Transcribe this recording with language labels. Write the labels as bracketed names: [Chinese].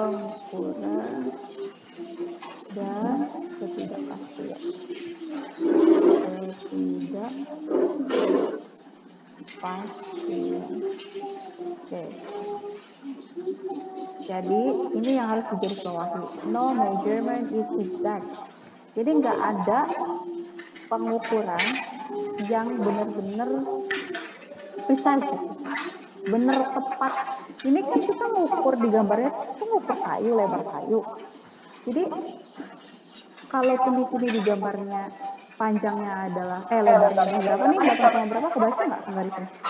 [Indonesian] Pengukuran dan ketidakpastian. Ketidakpastian. Oke. Jadi ini yang harus digarisbawahi. [English] No measurement is exact. [Indonesian] Jadi nggak ada pengukuran yang benar-benar precise, benar tepat. Ini kan kita ngukur di gambarnya, itu ngukur kayu, lebar kayu. Jadi kalaupun di sini di gambarnya panjangnya adalah lebarnya adalah berapa nih, 8, berapa, kebaca nggak garisnya?